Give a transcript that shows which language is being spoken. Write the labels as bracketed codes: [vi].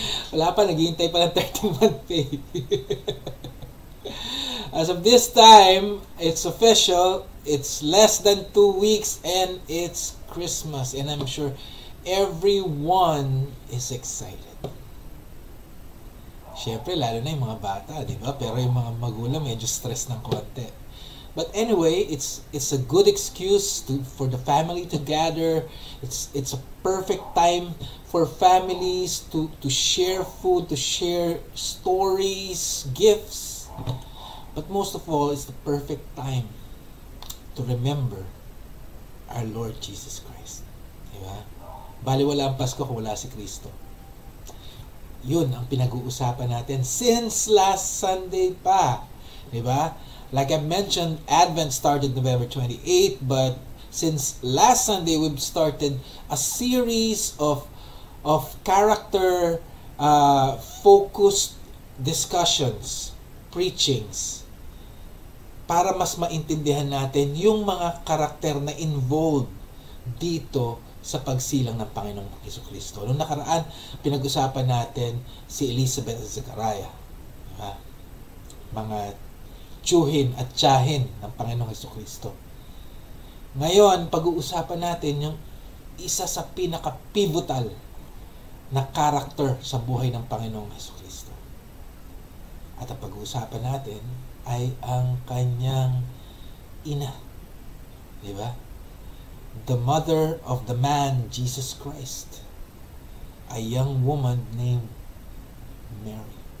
[tl] Wala pa, naghihintay pa ng 13-month pay. [en] As of this time, it's official. It's less than 2 weeks and it's Christmas. And I'm sure everyone is excited. [tl] Siyempre, lalo na yung mga bata, di ba? Pero yung mga magulang medyo stress ng konti. [en] But anyway, it's a good excuse for the family to gather. It's a perfect time for families to share food, to share stories, gifts. But most of all, it's the perfect time to remember our Lord Jesus Christ. [tl] Diba? Baliwala ang Pasko kung wala si Kristo. Yun ang pinag-uusapan natin [en] since last Sunday [tl] pa. Diba? [en] Like I mentioned, Advent started November 28, but since last Sunday, we've started a series of character focused discussions, preachings, [tl] para mas maintindihan natin yung mga karakter na involved dito sa pagsilang ng Panginoong Jesucristo. Noong nakaraan, pinag-usapan natin si Elizabeth at Zechariah. Diba? Mga tiyuhin at tiyahin ng Panginoong Jesucristo. Ngayon, pag-uusapan natin yung isa sa pinaka-pivotal na karakter sa buhay ng Panginoong Jesucristo. At ang pag-uusapan natin ay ang kanyang ina. Diba? [en] The mother of the man, Jesus Christ. A young woman named Mary.